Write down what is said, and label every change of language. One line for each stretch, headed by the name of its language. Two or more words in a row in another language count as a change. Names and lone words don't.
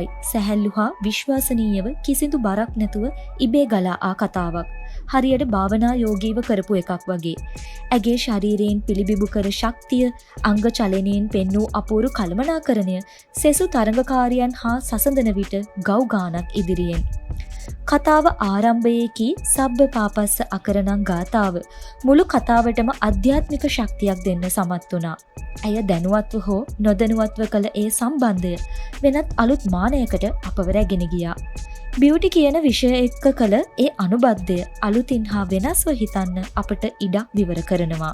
Sinhala: සැහැල්ලු හා විශ්වාසනීයව කිසිදු බරක් නැතුව ඉබේ ගලා ආ කතාවක්. හරියට භාවනා යෝගීව කරපු එකක් වගේ. ඇගේ ශරීරයෙන් පිළිබිඹු කර ශක්තිය, අංග චලනයෙන් පෙන්වූ අපූරු කළමනාකරණය, සෙසු තරඟකාරියන් හා සසඳන විට ගව් ගානක් ඉදිරියෙන්. කතාව ආරම්භයේකී
Pali: සබ්බ පාපස්ස අකරණං
Sinhala: ගාථාව මුළු කතාවටම අධ්‍යාත්මික ශක්තියක් දෙන්න සමත් වුණා. ඇය දැනුවත්ව හෝ නොදැනුවත්ව කළ ඒ සම්බන්ධය වෙනත් අලුත් මානයකට අපව රැගෙන ගියා. බියුටි කියන විෂය එක්ක කළ ඒ අනුබද්ධය අලුතින් හා වෙනස්ව හිතන්න අපට ඉඩක් විවර කරනවා.